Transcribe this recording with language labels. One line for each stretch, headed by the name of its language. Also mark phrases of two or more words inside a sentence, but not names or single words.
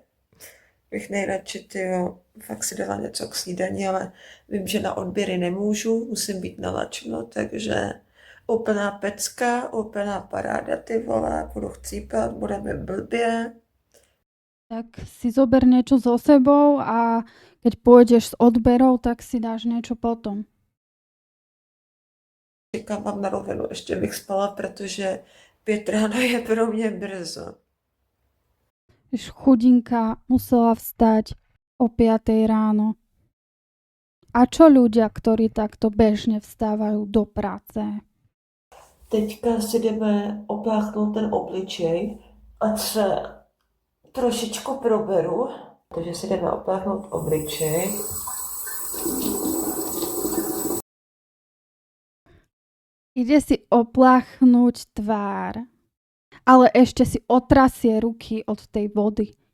Czech: Bych nejradši fakt si dala něco k snídani, ale vím, že na odběry nemůžu, musím být nalačno, takže úplná pecka, úplná paráda, ty vole, budu chcípat, bude mi blbě.
Slovak: Tak si zober niečo so sebou a keď pôjdeš s odberov, tak si dáš niečo potom.
Czech: Říkám vám na rovinu, ještě bych spala, protože 5 ráno je pro mě brzo.
Slovak: Vieš, chudinka musela vstať o 5 ráno. A čo ľudia, ktorí takto bežne vstávajú do práce?
Czech: Teďka si jdeme opláchnout ten obličej, ať se trošičku proberu. Takže si jdeme opláchnout obličej.
Slovak: Ide si opláchnuť tvár, ale ešte si otrasie ruky od tej vody.